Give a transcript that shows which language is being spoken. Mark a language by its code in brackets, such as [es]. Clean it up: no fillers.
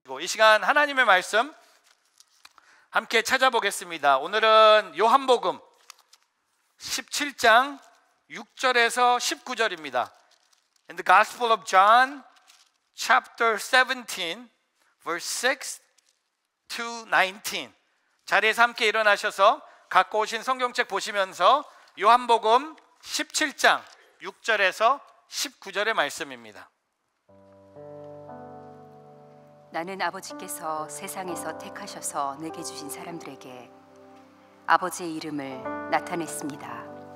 [ko] 시간 하나님의 말씀 함께 찾아보겠습니다. 오늘은 요한복음 17장 6절에서 19절입니다. [en] In the Gospel of John, chapter 17, verse 6 to 19. [ko] 자리에서 함께 일어나셔서 갖고 오신 성경책 보시면서 요한복음 17장 6절에서 19절의 말씀입니다. 나는 아버지께서 세상에서 택하셔서 내게 주신 사람들에게 아버지의 이름을 나타냈습니다.